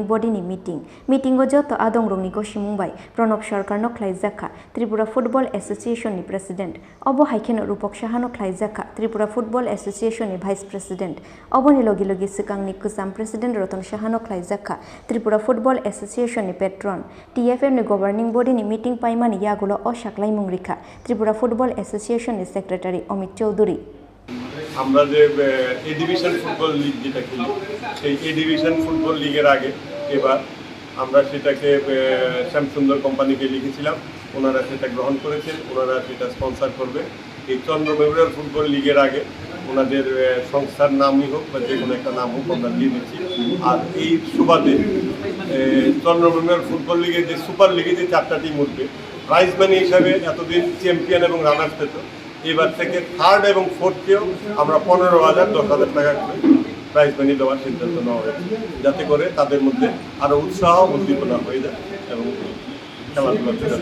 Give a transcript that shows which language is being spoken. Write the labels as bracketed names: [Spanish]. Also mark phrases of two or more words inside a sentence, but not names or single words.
[Kok Borok] Body ni meeting o joto adong rong ni go simungbai Pranab Sarkarno Khlaijakha Tripura Football Association ni President obo haikeno Rupok Shahano Khlaijakha Tripura Football Association ni [English] Vice President [Kok Borok] Oboni logi sikang ni kusam President Ratan Shahano Khlaijakha Tripura Football Association ni Patron TFF ni [English] Governing Body [Kok Borok] ni meeting paimani yagulo o shaklai mungrikha Tripura Football Association ni Secretary Amit Chaudhuri [Bangla] আমরা যে [English] A division football league [Bangla] যেটা খেলি সেই [English] A division football league's [Bangla] আগে এবার আমরা সেটাকে শ্যামসুন্দর কোম্পানিকে লিখেছিলাম ওনারা সেটা গ্রহণ করেছেন ওনারা সেটা স্পন্সর করবে এই চন্দ্র মেমোরিয়াল ফুটবল লিগের আগে ওনাদের সংস্থার নামই হোক বা যে কোনো একটা নাম হোক আমরা দিয়ে দিচ্ছি আর এই সুবাদে চন্দ্র মেমোরিয়াল ফুটবল লিগের যে [English] super league [Bangla] যে 4টা টিম উঠবে [English] prize money [Bangla] হিসাবে এতদিন চ্যাম্পিয়ন এবং রানার্স পেত এবার থেকে থার্ড এবং ফোর্থকেও আমরা 15,000 10,000 টাকা করে [English] prize money [Bangla] দেওয়ার সিদ্ধান্ত নেওয়া হয়েছে যাতে করে তাদের মধ্যে আরও উৎসাহ উদ্দীপনা হয়ে যায় এবং খেলাধুলাতে